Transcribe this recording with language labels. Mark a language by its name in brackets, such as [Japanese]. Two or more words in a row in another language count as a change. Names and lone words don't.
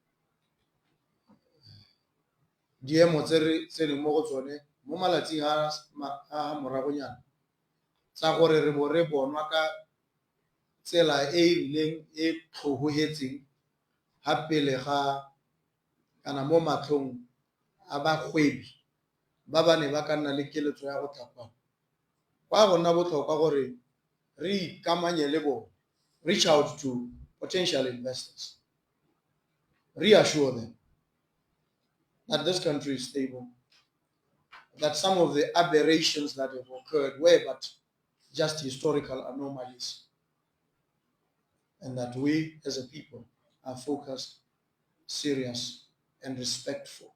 [Tswana] Diemo tse re tseneng mo go tsone mo malatsing a moragonyana tsa gore re bo re bonwa ka tsela e e rileng e tlhogohetseng ga pele ga kana mo matlhong a bagwebi ba ba ne ba ka nna le keletso ya go thapana. Kwa go nna botlhokwa gore re ikamanye le bone, [English] reach out to potential investors, reassure them that this country is stable, that some of the aberrations that have occurred were but just historical anomalies, and that we as a people are focused, serious, and respectful.